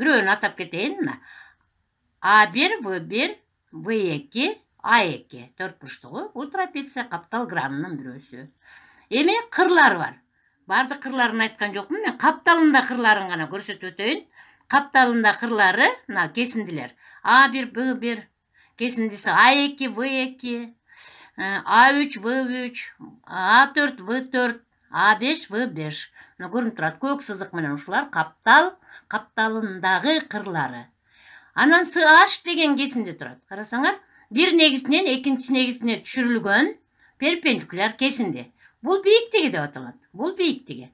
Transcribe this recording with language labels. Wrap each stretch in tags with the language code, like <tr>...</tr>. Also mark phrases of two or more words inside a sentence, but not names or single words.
<ky>Бирөөнү атап кетейин. Мына А1, В1, В2, А2 4 бурчтугу. Бул трапеция каптал гранынын бирөөсү. Эми кырлары бар. Бардык кырларын айткан жокмун. Мен капталында кырларын гана көрсөтүп өтөйүн. Капталында кырлары мына кесиндилер. А1, В1, кесиндиси А2, В2, А3, В3, А4, В4, А5, В5. Мына көрүнүп турат, көк сызык менен ушулар капталындагы кырлары. Анан CH деген кесинде турат. Карасаңар, бир негизинен экинчи негизине түшүрүлгөн перпендикуляр кесинде. Бул бийиктиги деп аталат. Бул бийиктиги.</ky>